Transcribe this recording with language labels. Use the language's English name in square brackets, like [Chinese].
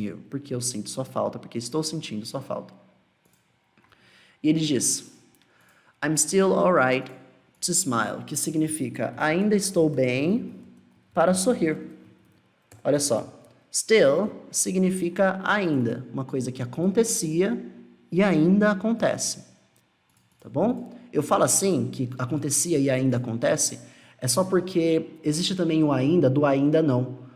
[Portuguese] Porque eu sinto sua falta. Porque estou sentindo sua falta. E ele diz, [English] I'm still alright to smile. [Portuguese] Que significa, ainda estou bem para sorrir. Olha só. Still significa ainda. Uma coisa que acontecia e ainda acontece. Tá bom? Eu falo assim, que acontecia e ainda acontece, é só porque existe também o ainda do ainda não.